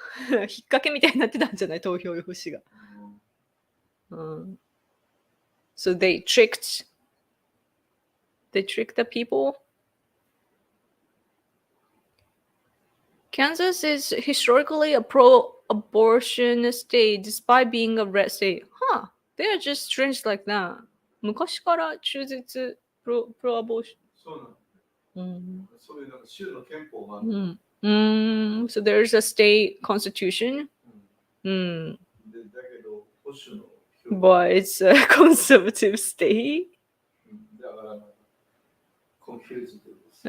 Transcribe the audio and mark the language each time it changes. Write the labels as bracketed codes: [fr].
[ja] 引っ掛けみたいになってたんじゃない投票用紙が。 [en] So they tricked the people. Kansas is historically a pro-abortion state despite being a red state. Huh. They are just strange like that. [ja] 昔から中絶 pro-abortion. そうなの。そういうなんか州の憲法がある。 [en] So there's a state constitution. [ja] でだけど保守の [en] But it's a conservative state. [ja] だからなんかconfused です。